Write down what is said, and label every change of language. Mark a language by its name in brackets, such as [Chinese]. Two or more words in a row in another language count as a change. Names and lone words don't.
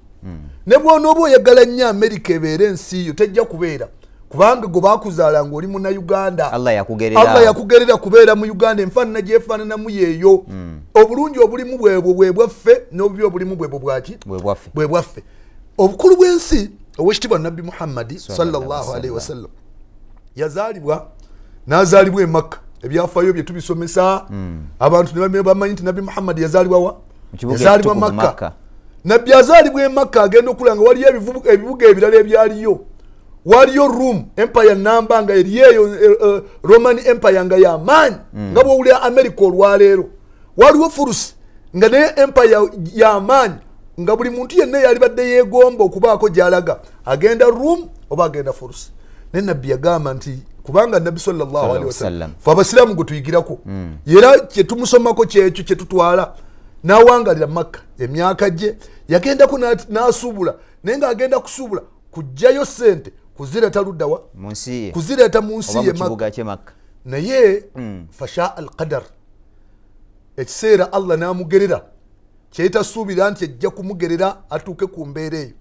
[Ganda] Ne bw'onooba oyagala nnyo Amerika ebeere ensi yo tejja kubeera. Kubanga gwe bakuzaala ng'oli Munnayuganda. Allah yakugerera kubeera mu Uganda, enfaanana gyefaananamu yeeyo. Obulungi obulimu bwebwo bwe bwaffe, n'obubi obulimu bwebwo bwaki? Bwe bwaffe. Obukulu bw'ensi owekitiibwa Nabbi Muhammad [Arabic] صلى الله عليه وسلم [Ganda] yazaalibwa n'azaalibwa e Makka. Ebyafaayo bye tubisomesa abantu ne bamanyi nti Nabbi Muhammad yazaalibwa wa? Yazaalibwa Makka. Nabbi yazaalibwa e Makka agenda okulanga waliyo ebibuga ebirala ebyaliyo. Waliyo Rome Empire namba nga eriyo Roman Empire nga y'amaanyi nga bw'owulira America olwaleero. Waliwo Furus nga naye Empire y'amaanyi nga buli muntu yenna yali badde yeegomba okubaako gy'alaga agenda Rome oba agenda Furus. Naye Nabbi yagamba nti kubanga Nabbi [Arabic] صلى الله عليه وسلم [Ganda] fe abasiraamu gwe tuyigirako era kye tumusomako kyekyo kye tutwala n'awangalira Makka emyaka gye yagendako n'asuubula, naye ng'agenda kusuubula kujjayo ssente kuzireeta luddawa kuzireeta mu nsi ye Makka. Naye [Arabic] فشاء القدر [Ganda] ekiseera Allah n'amugerera kyetasuubira nti ejja kumugerera atuuke ku mbeera eyo.